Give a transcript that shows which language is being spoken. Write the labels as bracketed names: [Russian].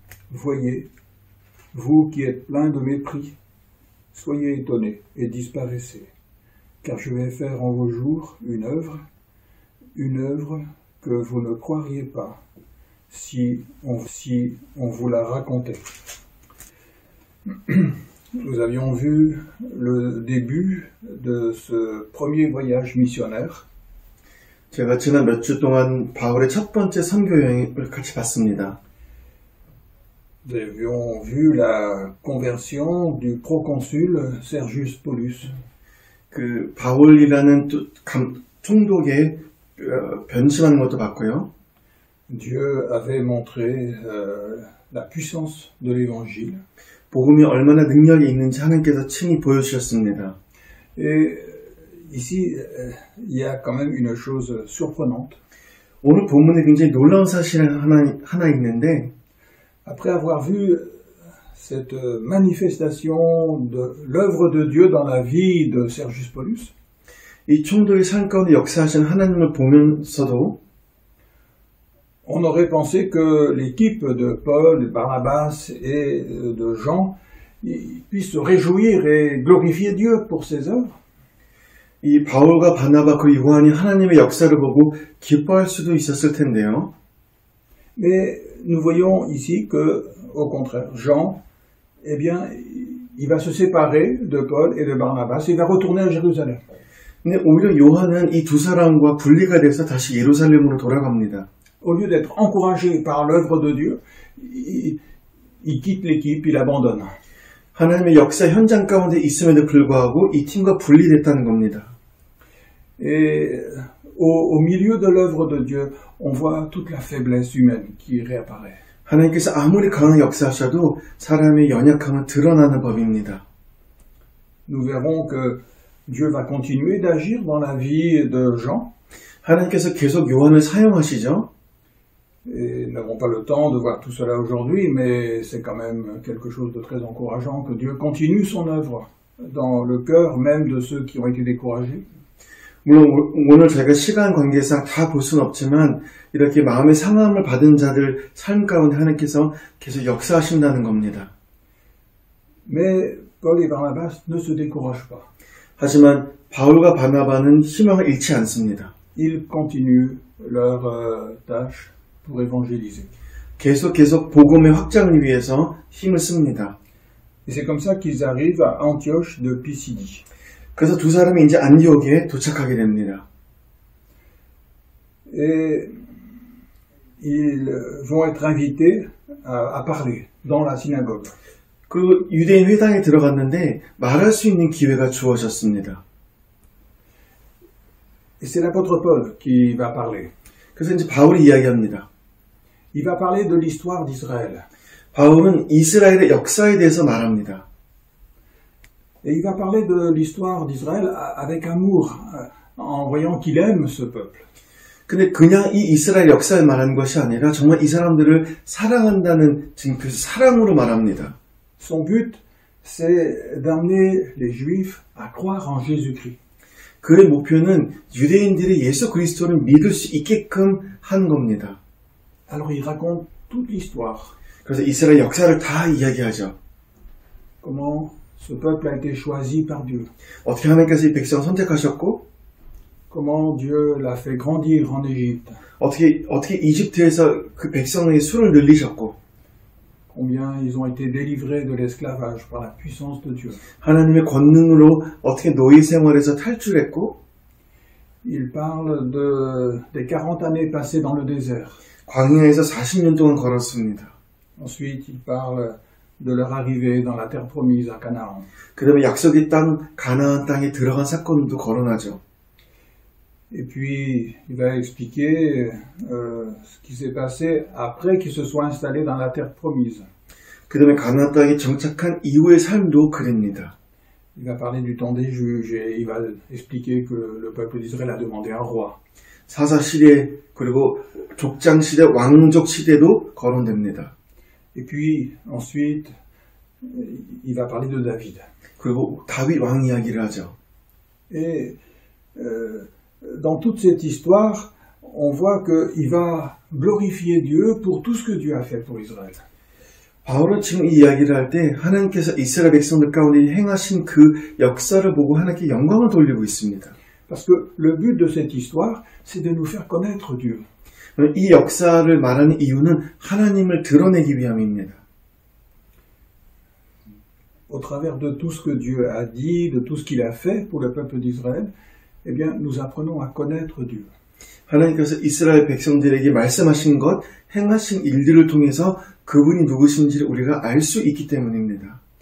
[French] Voyez, vous qui êtes pleins de mépris, soyez étonnés et disparaissez, car je vais faire en vos jours une œuvre que vous ne croiriez pas si on vous la racontait. Nous avions vu le début de ce premier voyage missionnaire. [Korean] 제가 지난 몇 주 동안 바울의 첫 번째 선교 여행을 같이 봤습니다. [French] Nous avions vu la conversion du proconsul Sergius Paulus. [Korean] 그 바울이라는 총독의 변심하는 것도 봤고요. [French] Dieu avait montré la puissance de l'évangile. [Korean] 복음이 얼마나 능력이 있는지 하나님께서 친히 보여주셨습니다. [French] Et ici, il y a quand même une chose surprenante. [Korean] 오늘 본문에 굉장히 놀라운 사실이 하나 있는데, [French] Après avoir vu cette manifestation de l'œuvre de Dieu dans la vie de Sergius Paulus, [Korean] 이 총독의 삶 가운데 역사하신 하나님을 보면서도 [French] on aurait pensé que l'équipe de Paul, de Barnabas et de Jean puissent se réjouir et glorifier Dieu pour ses œuvres. [Korean] 이 바울과 바나바 그리고 요한이 하나님의 역사를 보고 기뻐할 수도 있었을 텐데요. [French] Mais nous voyons ici que, au contraire, Jean, eh bien, il va se séparer de Paul et de Barnabas et il va retourner à Jérusalem. [Korean] 근데 오히려 요한은 이 두 사람과 분리가 돼서 다시 예루살렘으로 돌아갑니다. [French] Au lieu d'être encouragé par l'œuvre de Dieu, il quitte l'équipe, il abandonne. [Korean] 하나님의 역사 현장 가운데 있음에도 불구하고 이 팀과 분리됐다는 겁니다. [French] Et au milieu de l'œuvre de Dieu, on voit toute la faiblesse humaine qui réapparaît. [Korean] 하나님께서 아무리 강하게 역사하셔도 사람의 연약함은 드러나는 법입니다. [French] Nous verrons que Dieu va continuer d'agir dans la vie de Jean. [Korean] 하나님께서 계속 요한을 사용하시죠. [French] Et nous n'avons pas le temps de voir tout cela aujourd'hui, mais c'est quand même quelque chose de très encourageant que Dieu continue son œuvre dans le cœur même de ceux qui ont été découragés. [Korean] 물론 오늘 저희가 시간 관계상 다 볼 수는 없지만 이렇게 마음의 상함을 받은 자들 삶 가운데 하나님께서 계속 역사하신다는 겁니다. [French] Mais Paul et Barnabas ne se découragent pas. [Korean] 하지만 바울과 바나바는 희망을 잃지 않습니다. [French] Ils continuent leur tâche pour évangéliser. [Korean] 계속 복음의 확장을 위해서 힘을 씁니다. [French] Et c'est comme ça qu'ils arrivent à Antioche de Pisidie. [Korean] 그래서 두 사람이 이제 안디옥에 도착하게 됩니다. [French] Et ils vont être invités à parler dans la synagogue. [Korean] 그 유대인 회당에 들어갔는데 말할 수 있는 기회가 주어졌습니다. [French] Et c'est l'apôtre Paul qui va parler. [Korean] 그래서 이제 바울이 이야기합니다. [French] Il va parler de l'histoire d'Israël. [Korean] 바울은 이스라엘의 역사에 대해서 말합니다. [French] Et il va parler de l'histoire d'Israël avec amour, en voyant qu'il aime ce peuple. [Korean] 근데 그냥 이 이스라엘 역사를 말하는 것이 아니라 정말 이 사람들을 사랑한다는 지금 그 사랑으로 말합니다. [French] Son but, c'est d'amener les Juifs à croire en Jésus-Christ. [Korean] 그의 목표는 유대인들이 예수 그리스도를 믿을 수 있게끔 한 겁니다. [French] Alors il raconte toute l'histoire. [Korean] 그래서 이스라엘 역사를 다 이야기하죠. [French] comment ce peuple a été choisi par Dieu, [Korean] 어떻게 하나님께서 이 백성을 선택하셨고 [French] comment Dieu l'a fait grandir en Égypte, [Korean] 어떻게 이집트에서 그 백성의 수를 늘리셨고 [French] combien ils ont été délivrés de l'esclavage par la puissance de Dieu. [Korean] 하나님의 권능으로 어떻게 노예 생활에서 탈출했고 [French] Il parle des 40 années passées dans le désert. [Korean] 광야에서 40년 동안 걸었습니다. [French] Ensuite, il parle de leur arrivée dans la terre promise à Canaan. [Korean] 그 다음에 약속의 땅 가나안 땅에 들어간 사건도 거론하죠. [French] Et puis, il va expliquer ce qui s'est passé après qu'ils se soient installés dans la terre promise. [Korean] 그 다음에 가나안 땅에 정착한 이후의 삶도 그립니다. [French] Il va parler du temps des juges et il va expliquer que le peuple d'Israël a demandé un roi. [Korean] 사사 시대 그리고 족장 시대, 왕족 시대도 거론됩니다. [French] Et puis, ensuite, il va parler de David. [Korean] 그리고 다윗 왕 이야기를 하죠. [French] Et dans toute cette histoire, on voit qu'il va glorifier Dieu pour tout ce que Dieu a fait pour Israël. [Korean] 바울은 지금 이 이야기를 할 때 하나님께서 이스라엘 백성들 가운데 행하신 그 역사를 보고 하나님께 영광을 돌리고 있습니다. [French] Parce que le but de cette histoire, c'est de nous faire connaître Dieu. [Korean] 이 역사를 말하는 이유는 하나님을 드러내기 위함입니다. [French] Au travers de tout ce que Dieu a dit, de tout ce qu'il a fait pour le peuple d'Israël, eh bien, nous apprenons à connaître Dieu. [Korean] 하나님께서 이스라엘 백성들에게 말씀하신 것, 행하신 일들을 통해서 그분이 누구신지를 우리가 알 수 있기 때문입니다.